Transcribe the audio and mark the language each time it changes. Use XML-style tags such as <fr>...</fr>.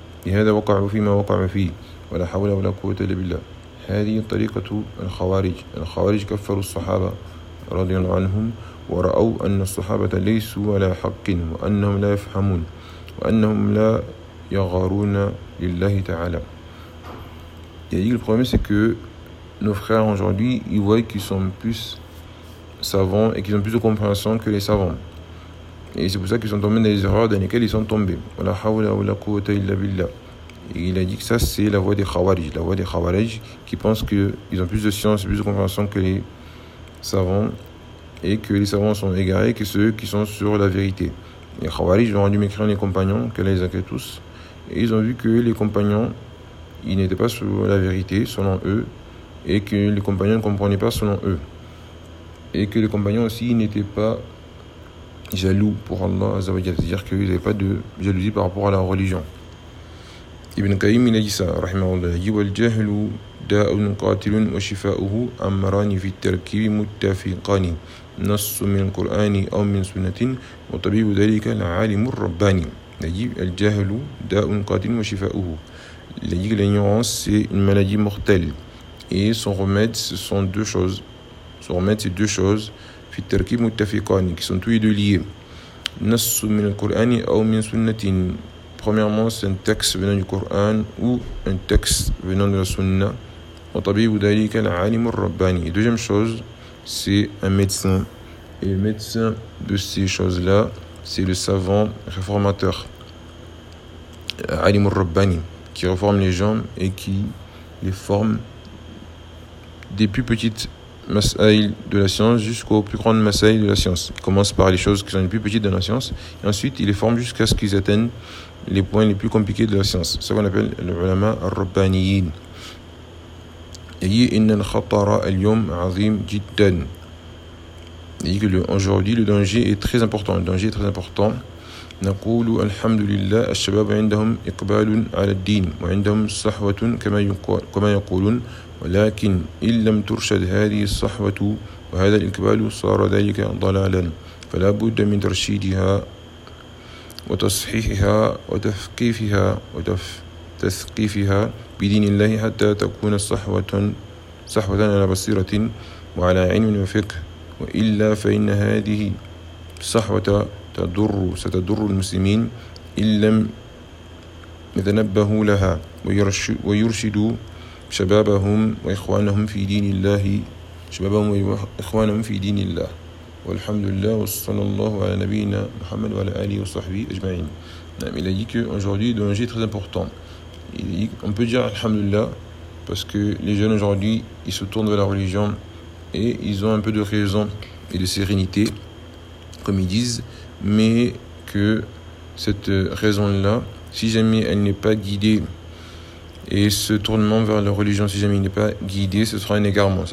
<ar>لهذا وقعوا فيما وقعوا فيه ولا حول ولا قوة إلا بالله. هذه طريقة الخوارج. الخوارج كفروا الصحابة رضي الله عنهم ورأوا أن الصحابة ليسوا على حق وأنهم لا يفهمون وأنهم لا يغارون لله تعالى.</ar> <fr>يعني le problème c'est que nos frères aujourd'hui ils voient qu'ils sont plus savants et qu'ils ont plus de compréhension que les savants. Et c'est pour ça qu'ils sont tombés dans les erreurs dans lesquelles ils sont tombés.</fr> <ar>وَلَا حَوْلَ وَلَا قُوَّةَ إِلَّا بِاللَّهِ.</ar> <fr>Et il a dit que ça, c'est la voie des khawarij, la voie des khawarij qui pensent qu'ils ont plus de science, plus de compréhension que les savants, et que les savants sont égarés que ceux qui sont sur la vérité. Les khawarij ont rendu mécréants les compagnons, qu'Allah les accueille tous, et ils ont vu que les compagnons, ils n'étaient pas sur la vérité, selon eux, et que les compagnons ne comprenaient pas selon eux. Et que les compagnons aussi, ils n'étaient pas jaloux pour Allah, c'est-à-dire qu'ils n'avaient pas de jalousie par rapport à la religion.</fr> <ar>ابن قيم نجسا رحمه الله والجهل داء قاتل وشفاؤه أمران في التركيب متفقان نص من القرآن أو من سنة وطبيب ذلك العالم الرباني. يجيب الجهل داء قاتل وشفاؤه.</ar> <fr>يجيب l'ignorance c'est une maladie mortelle et son remède ce sont deux choses. Son remède c'est deux choses</fr> <ar>في التركيب متفقان</ar> <fr>qui sont tous les deux liés.</fr> <ar>نص من القرآن أو من سنة.</ar> <fr>Premièrement, c'est un texte venant du Coran ou un texte venant de la Sunna. Et deuxième chose, c'est un médecin. Et le médecin de ces choses-là, c'est le savant réformateur. Alimur Rabbani, qui réforme les gens et qui les forme des plus petites masailles de la science jusqu'aux plus grandes masailles de la science. Il commence par les choses qui sont les plus petites de la science. Et ensuite, il les forme jusqu'à ce qu'ils atteignent les points les plus compliqués de la science, ce qu'on appelle les ulama al-rabbaniyin. Il dit</fr> <ar>inna al-khatara al-yawm 'azim jiddan.</ar> <fr>Il dit qu'aujourd'hui le danger est très important. Le danger est très important.</fr> <ar>Naqulu alhamdulillah al-shabab 'indahum iqbalun 'ala ad-din wa 'indahum sahwatun kama yaqulun walakin in lam turshad hadhihi as-sahwatu wa hadha al-iqbalu sara dhalika dalalan fala budda min tarshidiha وتصحيحها وتثقيفها وتثقيفها بدين الله حتى تكون صحوة على بصيرة وعلى علم وفقه وإلا فإن هذه صحوة ستضر المسلمين إن لم يتنبهوا لها ويرشدوا شبابهم وإخوانهم في دين الله شبابهم وإخوانهم في دين الله. Alhamdulillah, sallallahu ala nabiyyina Muhammad wa ala alihi wa sahbihi ajma'in.</ar> <fr>Il a dit qu'aujourd'hui, le danger est très important. Il dit qu'on peut dire Alhamdulillah parce que les jeunes aujourd'hui, ils se tournent vers la religion et ils ont un peu de raison et de sérénité, comme ils disent, mais que cette raison-là, si jamais elle n'est pas guidée, et ce tournement vers la religion, si jamais il n'est pas guidé, ce sera un égarement.</fr>